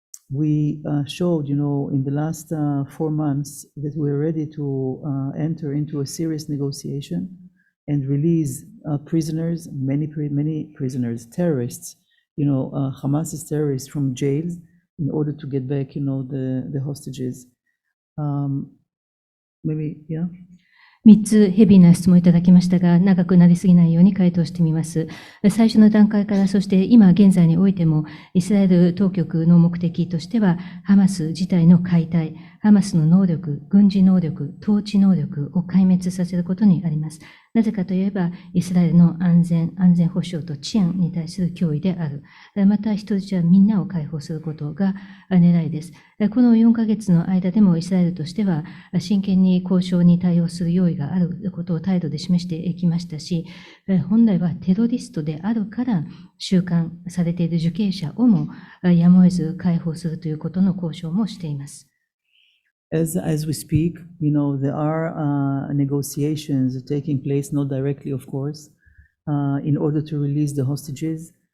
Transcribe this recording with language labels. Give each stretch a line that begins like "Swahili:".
English: We showed, in the last 4 months that we're ready to enter into a serious negotiation and release prisoners, many prisoners, terrorists, Hamas's terrorists from jails in order to get back, the hostages. Maybe, yeah?
Japanese: 3つヘビーな質問いただきましたが、長くなりすぎないように回答してみます。最初の段階から、そして今現在においても、イスラエル当局の目的としては、ハマス自体の解体、ハマスの能力、軍事能力、統治能力を壊滅させることにあります。なぜかといえば、イスラエルの安全保障と治安に対する脅威である。また、人質はみんなを解放することが狙いです。この4ヶ月の間でもイスラエルとしては、真剣に交渉に対応する用意があることを態度で示してきましたし、本来はテロリストであるから収監されている受刑者をもやむを得ず解放するということの交渉もしています。
English: As we speak, there are negotiations taking place, not directly, of course, in order to release the hostages.